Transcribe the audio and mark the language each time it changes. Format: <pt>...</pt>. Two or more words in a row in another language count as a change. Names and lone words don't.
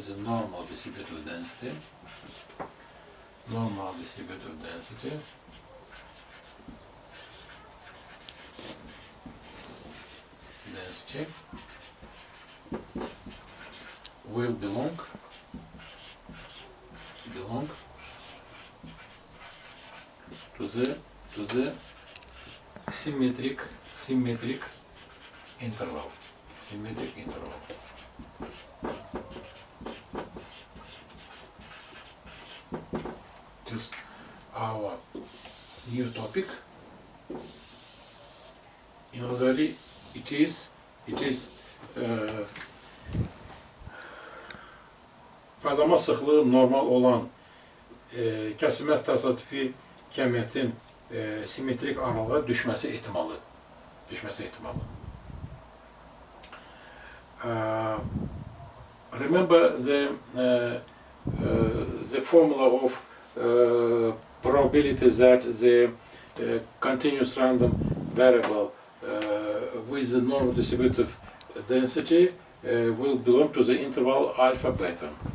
<en>will belong to the symmetric interval. Just our new topic. In reality, it is</en> <az>paydama sıxlığı normal olan kəsilməz təsadüfi kəmiyyətin simmetrik aralığa düşməsi ehtimalı.</az> <en>Remember the formula of probability that the continuous random variable with the normal distributive density will belong to the interval alpha beta.</en>